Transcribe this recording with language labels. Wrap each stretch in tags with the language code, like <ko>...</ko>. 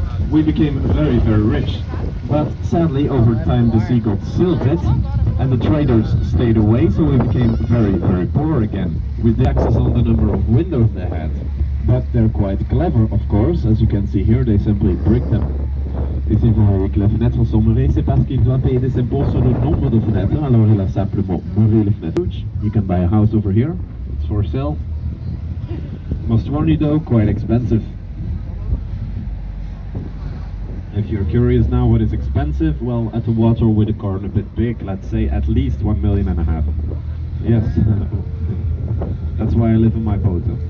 <en>We became very, very rich, but sadly over time the sea got silted and the traders stayed away, so we became very, very poor again, with the access on the number of windows they had. But they're quite clever, of course. As you can see here, they simply brick them.</en> <fr>Ici vous voyez que la fenêtre sont murées, c'est parce qu'il doit payer des impôts sur le nombre de fenêtres, alors il a simplement muré les fenêtres.</fr> <en>You can buy a house over here, it's for sale. Must warn you though, quite expensive. If you're curious now what is expensive, well, at the water with a car a bit big, let's say at least 1.5 million. Yes, that's why I live in my boat.</en>